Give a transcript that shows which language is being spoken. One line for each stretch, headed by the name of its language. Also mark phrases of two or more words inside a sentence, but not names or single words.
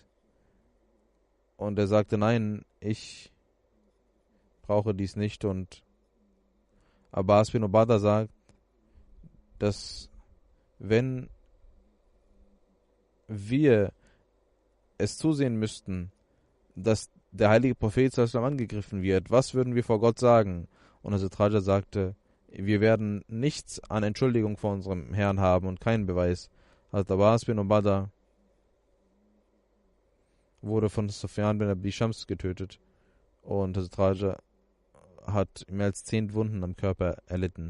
German: Und er sagte: Nein, ich brauche dies nicht. Und Abbas bin Ubadah sagt, dass wenn wir es zusehen müssten, dass der heilige Prophet
Arabic: صلى الله عليه وسلم
German: angegriffen wird, was würden wir vor Gott sagen? Und Hazrat Raja sagte: Wir werden nichts an Entschuldigung vor unserem Herrn haben und keinen Beweis. Hazrat Abbas bin Ubadah wurde von Sufyan bin Abi Shams getötet und Hazrat Raja hat mehr als 10 Wunden am Körper erlitten.